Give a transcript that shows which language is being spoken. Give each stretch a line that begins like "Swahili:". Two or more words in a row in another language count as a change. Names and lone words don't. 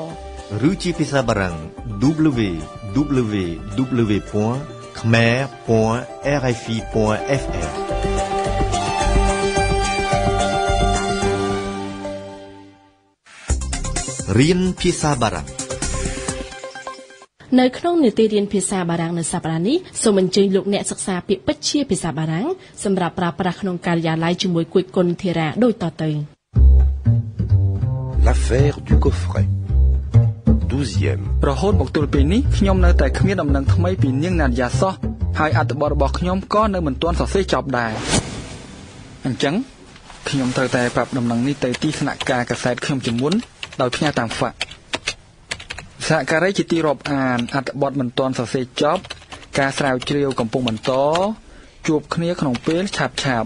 Khmer: ឬជាភាសាបារាំង www.khmer.rfi.fr រៀនភាសាបារាំង នៅក្នុងនីតិរៀនភាសាបារាំងនៅសប្តាហ៍នេះសូមអញ្ជើញលោកអ្នកសិក្សាពាក្យពេចន៍ជាភាសាបារាំងសម្រាប់ប្រើប្រាស់ក្នុងការិយាល័យជាមួយគួយគុណធារាដូចតទៅ
French: L'affaire du coffret 12e
Khmer: រហូតមកទល់ពេលនេះខ្ញុំនៅតែគ្មានដំណឹងថ្មីពីនាងណាឌ្យាសោះហើយអត្ថបទរបស់ខ្ញុំក៏នៅមិន ទាន់សរសេរចប់ដែរអញ្ចឹងខ្ញុំត្រូវតែប្រាប់ដំណឹងនេះទៅទីស្នាក់ការកាសែតខ្ញុំជាមុនដោយផ្ញើតាមហ្វាក់សហការីជាទីរាប់អានអត្ថបទមិនទាន់សរសេរចប់ការស្រាវជ្រាវកំពុងបន្តជួបគ្នាក្នុងពេលឆាប់